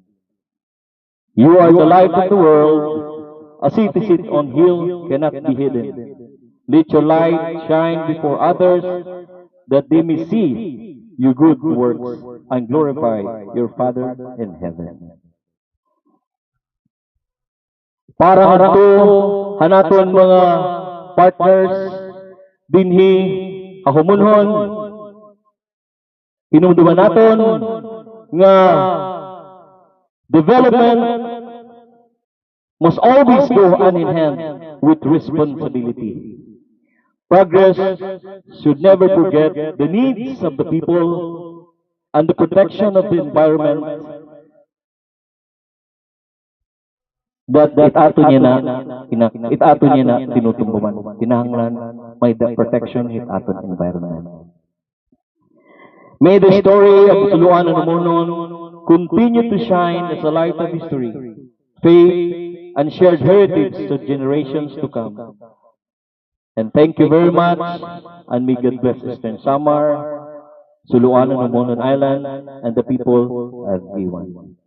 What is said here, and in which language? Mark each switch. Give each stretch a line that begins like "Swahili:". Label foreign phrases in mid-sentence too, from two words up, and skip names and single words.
English: You are the light of the world. A city set on hill cannot be hidden. Let your light shine before others, that they may see your good works and glorify your Father in heaven.
Waray: Para hanaton mga partners dinhi kahumunhon, hinumduman naton nga
English: development must always go hand in hand with responsibility. Progress should never forget the needs of the people and the protection of the environment that
Waray: itato niya na tinutumbuman. Kinahanglan may
English: the protection
Waray: itato environment.
English: May the story of Tuluan and Umunon continue to shine as a light of history, faith, and shared heritage to generations to come. And thank you very much, and may God bless Eastern Samar, Tuluan and Umunon Island, and the people of Iwan.